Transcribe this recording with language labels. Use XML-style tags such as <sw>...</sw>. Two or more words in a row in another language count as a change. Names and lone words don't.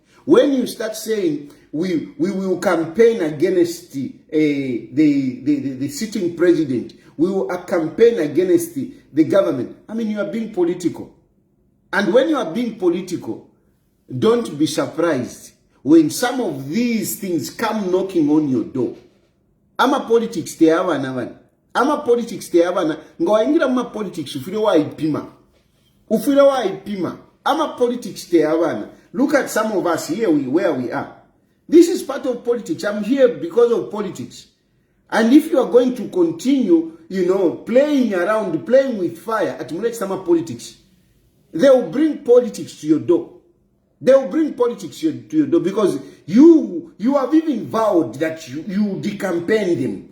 <en>When you start saying we will campaign against the sitting president, we will campaign against the government, you are being political. And when you are being political, don't be surprised when some of these things come knocking on your door.</en> <bem>Ama politics te abana. Ama politics te abana. Ngoingira ma politics ufire wa ipima. Ufire wa ipima. Ama politics te abana.</bem> <en>Look at some of us here where we are. This is part of politics. I'm here because of politics. And if you are going to continue, playing around, playing with fire at Mulek politics, they will bring politics to your door. They will bring politics to your door because you have even vowed that you decampaign them.</en>